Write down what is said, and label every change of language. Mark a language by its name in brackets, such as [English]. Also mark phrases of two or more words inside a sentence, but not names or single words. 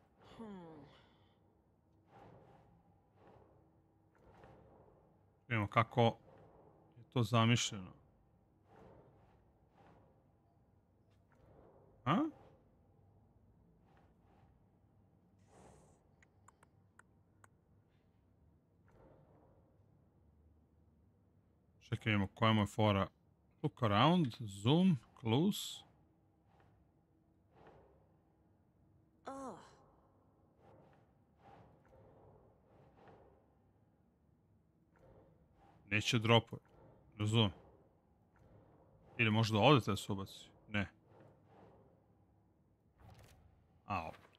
[Serbian] Vidimo kako je to zamišljeno. A? Čekaj, vidimo koja mu je fora. [English] Look around, zoom, close. Oh, [Serbian] Neće dropove. Razumem. Ili možda odete da se ubaci. Ne. Au.